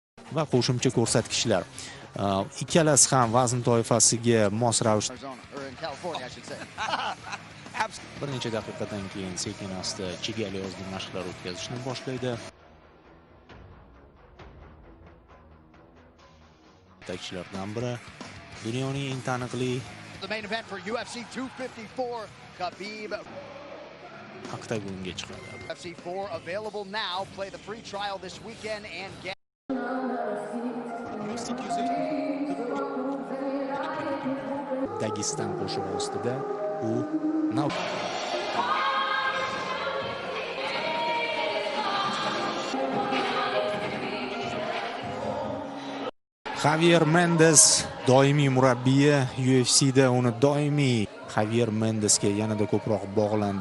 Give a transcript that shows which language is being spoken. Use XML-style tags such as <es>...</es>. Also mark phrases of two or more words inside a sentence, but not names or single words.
<uz>va qo'shimcha ko'rsatkichlar. Ikkalasi ham vazn toifasiga mos ravishda bir necha daqiqadan keyin sekin-asta chegali yozgi mashqlar o'tkazishni boshlaydi. Yetakchilardan biri dunyoning eng taniqli Hабиб oktagonga chiqadi.</uz> <en>UFC4 available now. Play the free trial this weekend and get</en> <uz>Dagiston qo'shig'i ostida u Javier Mendes doimiy murabbiyi UFC'da uni doimiy Javier Mendesga yanada ko'proq bog'landi.</uz>